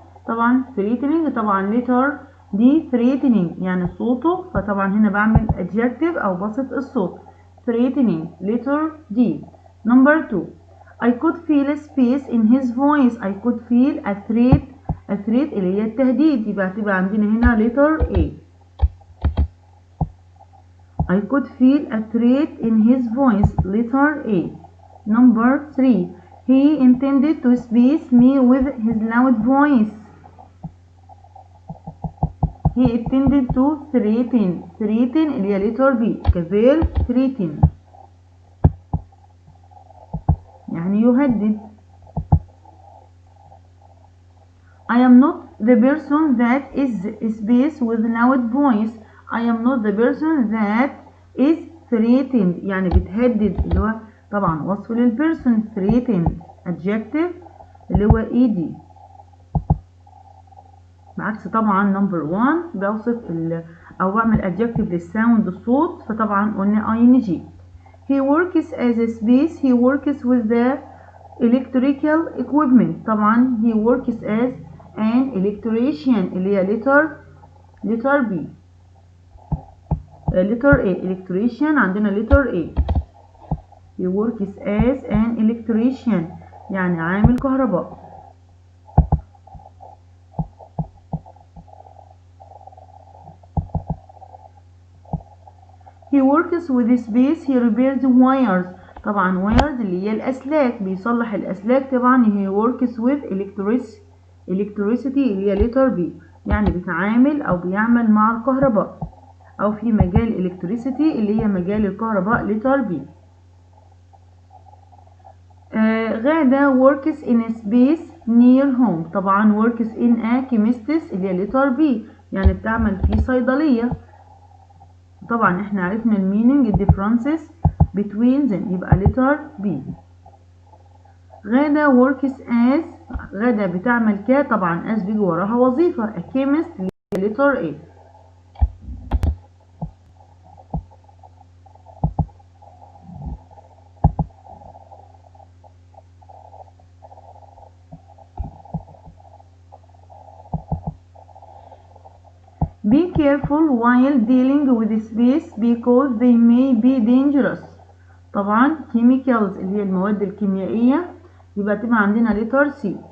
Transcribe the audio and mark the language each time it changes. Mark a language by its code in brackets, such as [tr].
[ar] طبعا threatening طبعا letter دي threatening يعني صوته، فطبعا هنا بعمل adjective أو بسط الصوت. [en] threatening letter D. Number 2 I could feel a space in his voice. I could feel a threat [ar] اللي هي التهديد، يبقى هتبقى عندنا هنا letter A. [en] I could feel a threat in his voice. letter A. Number 3 he intended to space me with his loud voice. He intended to threaten اللي هي letter B كفيرب threaten [ar] يعني يهدد. [en] I am not the person that is space with loud voice. I am not the person that is threatened [ar] يعني بتهدد، اللي هو طبعا وصف للبيرسون. threatened adjective اللي هو ed، بعكس طبعا number 1 بوصف او بعمل adjective للساوند الصوت، فطبعا قلنا ing. [en] he works as a space. he works with the electrical equipment. طبعا he works as an electrician اللي هي letter B. letter A electrician عندنا letter A. he works as an electrician [ar] يعني عامل كهرباء. [en] he works with space. he repairs wires. [ar] طبعا wires اللي هي الأسلاك، بيصلح الأسلاك. طبعا [en] he works with electricity [ar] اللي هي letter B يعني بيتعامل أو بيعمل مع الكهرباء، أو في مجال electricity اللي هي مجال الكهرباء letter B. [en] غادة works in a space near home. [ar] طبعا [en] works in a chemist [ar] اللي هي letter B يعني بتعمل في صيدلية. طبعا احنا عرفنا المينينج [en] differences between them [ar] يبقى letter B. غادة works as غادة بتعمل ك طبعا as بيجي وراها وظيفة a chemist letter A. [en] Be careful while dealing with space because they may be dangerous. [ar] طبعا chemicals اللي هي المواد الكيميائية يبقى تبقى عندنا letter C.